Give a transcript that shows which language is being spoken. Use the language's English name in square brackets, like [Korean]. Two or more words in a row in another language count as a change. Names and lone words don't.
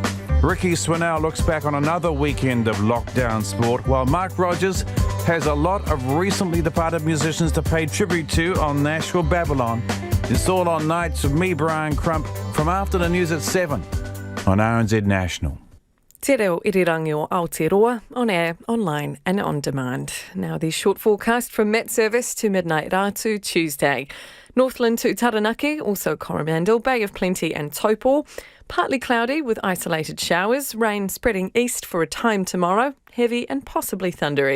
[English] Ricky Swinell looks back on another weekend of lockdown sport, while Mark Rogers has a lot of recently departed musicians to pay tribute to on Nashville Babylon. It's all on Nights with me, Brian Crump, from after the news at 7 on RNZ National. [Māori] Te reo irirangi o Aotearoa, [English] on air, online and on demand. Now the short forecast from Met Service to midnight Ratu Tuesday. Northland to Taranaki, also Coromandel, Bay of Plenty and Taupo. Partly cloudy with isolated showers, rain spreading east for a time tomorrow, heavy and possibly thundery.